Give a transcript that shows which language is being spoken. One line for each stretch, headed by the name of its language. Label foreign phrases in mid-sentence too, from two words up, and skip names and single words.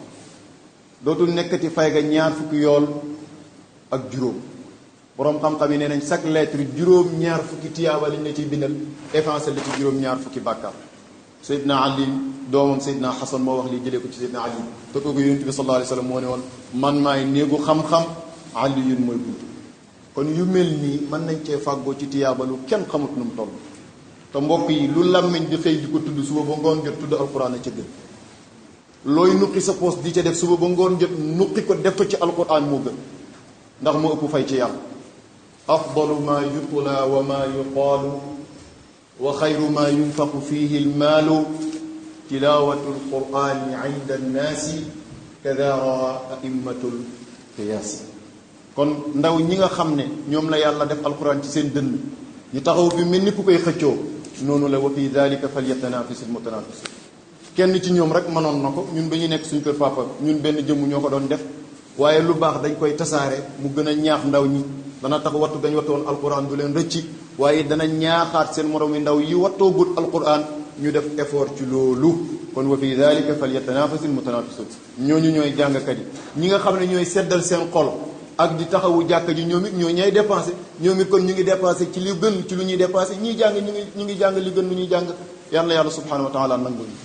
Wolof: dootul nekkati fay ga 20 fukki yool ak juróom boroom xam-xam yi nee nañ
French: chaque lettre
Wolof: juróom 20 fukki tiyaaba liñ la ciy bindal effacé la ci juróom 20 fukki bàkkaar Seydina Ali doomam Seydina Xasan moo wax lii jëlee ko ci Seydina Ali te kooku yonent bi
Arabic: صلى الله عليه وسلم
Wolof: moo ne woon man maay néegu xam-xam Ali yun mooy buntu kon yu mel nii mën nañ cee fàggoo ci tiyaaba lu kenn xamut nu mu toll te mbokk yi lu làmmiñ di xëy di ko tudd suba ba ngoon jot tudd alquran a ca gën looy nuqi sa poos di ca def suba ba ngoon jot nuqi ko def ko ci alquran moo gën ndax moo ëpp fay ci yàlla
Arabic: أفضل ما يتلى وما يقال وخير ما ينفق فيه المال تلاوة القرآن عند الناس كذا رواه أئمة القياس
Wolof: kon ndaw ñi nga xam ne ñoom la yàlla def alquran ci seen dënn ñu taxaw fi mel ni ku koy xëccoo noonu la
Arabic: وفي ذلك فليتنافس المتنافسون
Wolof: kenn ci ñoom rek mënoon na ko ñun ba ñu nekk suñu kër papa ñun benn jëmm ñoo ko doon def waaye lu baax dañ koy tasaare mu gën a ñaax ndaw ñi dana tax wattu gañ wattoon alquran du leen rëcci waaye dana ñaaxaat seen moroom yi ndaw yi wattoogut alquran ñu def effort ci loolu kon
Arabic: وفي ذلك فليتنافس المتنافسون
Wolof: ñooñu ñooy jàngkat yi ñi nga xam ne ñooy seddal seen xol ak di taxawu jàkka ji ñoom it ñoo ñay dépensé ñoom it kon ñu ngi dépensé ci li gën ci lu ñuy dépensé ñiy jàng ñu ngi jàng li gën lu ñuy jàng yàlla yàlla
Arabic: سبحانه وتعالى
Wolof: nangul